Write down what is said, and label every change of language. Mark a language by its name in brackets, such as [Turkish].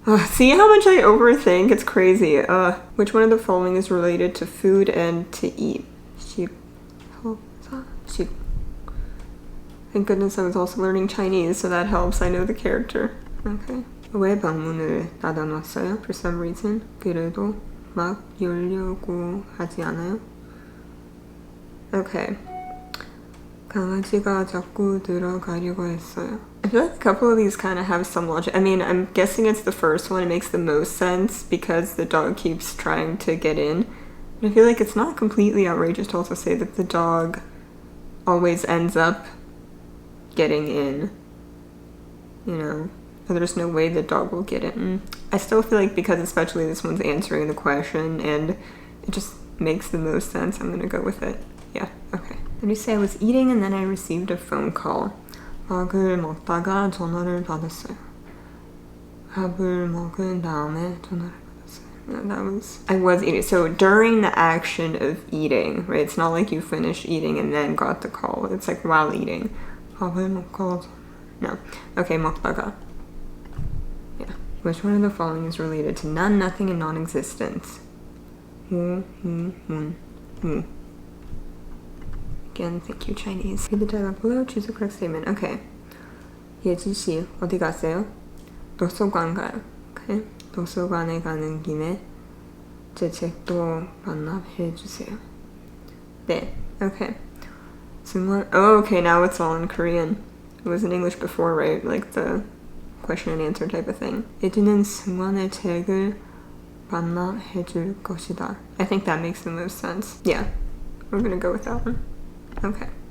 [English] See how much I overthink? It's crazy. Which one of the following is related to food and to eat? Sheep. Thank goodness I was also learning Chinese, so that helps. I know the character. Okay. [Korean] 왜 방문을 닫아놨어요? [English] For some reason. [Korean] 그래도 막 열려고 하지 않아요? [English] Okay. [Korean] 강아지가 자꾸 들어가려고 했어요. [English] I feel like a couple of these kind of have some logic. I mean, I'm guessing it's the first one. It makes the most sense because the dog keeps trying to get in. But I feel like it's not completely outrageous to also say that the dog always ends up getting in, you know, there's no way the dog will get in. I still feel like because especially this one's answering the question and it just makes the most sense, I'm gonna go with it. Yeah, okay. Let me say I was eating and then I received a phone call. [Korean] 밥을 먹다가 전화를 받았어요. 밥을 먹은 다음에 전화를 받았어요. [English] I was eating. So during the action of eating, right? It's not like you finished eating and then got the call. It's like while eating. [Korean] 밥을 먹고 [English] no. Okay, 먹다가. Yeah. Which one of the following is related to none, nothing, and non-existence? [Korean] 무. [English] Again, thank you, Chinese. Read the dialogue below, choose the correct statement. Okay. [Korean] 예지씨, 어디 가세요? 도서관 가요. [English] Okay. [Korean] 도서관에 가는 김에 제 책도 반납해주세요. 네. Okay. [English] Oh, okay, now it's all in Korean. It was in English before, right? Like the question and answer type of thing. [Korean] 예지는 승원의 책을 반납해줄 것이다. [English] I think that makes the most sense. Yeah, we're gonna go with that one. Okay.